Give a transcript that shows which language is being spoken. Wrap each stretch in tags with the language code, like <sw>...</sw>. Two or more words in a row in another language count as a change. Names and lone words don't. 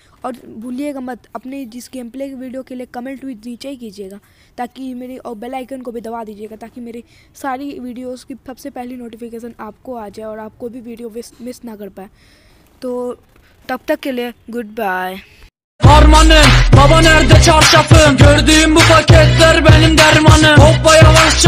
<hi>और भूलिएगा मत, अपनी जिस</hi> <en>game play</en> <hi>की वीडियो के लिए कमेंट भी नीचे ही कीजिएगा, ताकि मेरी, और</hi> <en>bell icon</en> <hi>को भी दबा दीजिएगा ताकि मेरी सारी वीडियोस की सबसे पहली नोटिफिकेशन आपको आ जाए और आपको भी वीडियो मिस ना कर पाए। तो तब तक के लिए</hi> <en>good bye.</en> <tr>Harmanım, baba nerede çarşafım? Gördüğüm bu paketler benim dermanım. Hoppa yavaşça</tr>